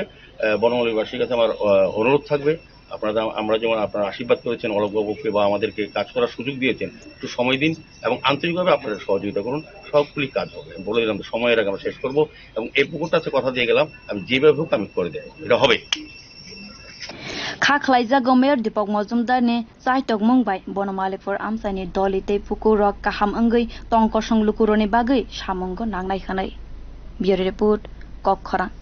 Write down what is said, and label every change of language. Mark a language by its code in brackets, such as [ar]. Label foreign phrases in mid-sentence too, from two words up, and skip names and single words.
[bn] বনমালীবাসীর কাছে আমার অনুরোধ থাকবে, আমরা যেমন আপনারা আশীর্বাদ করেছেন অলোকবাবুকে বা আমাদেরকে কাজ করার সুযোগ দিয়েছেন, একটু সময় দিন এবং আন্তরিকভাবে আপনারা সহযোগিতা করুন, সবগুলি কাজ হবে। বলে দিলাম সময়ের আগে আমরা শেষ করবো, এবং এই পুকুরটা আছে কথা দিয়ে গেলাম আমি যেভাবে হোক আমি করে দেবো, এটা হবে। [trp] Khaklaija Mayor Dipak Majumdar ni Chaitok Mungbai Bonomalikpur Amchai Dolite Pukurok kaham angui tongkosong lukuroni bagui samung nangnai khanai. [en] Bureau report [trp] Nokhorjak.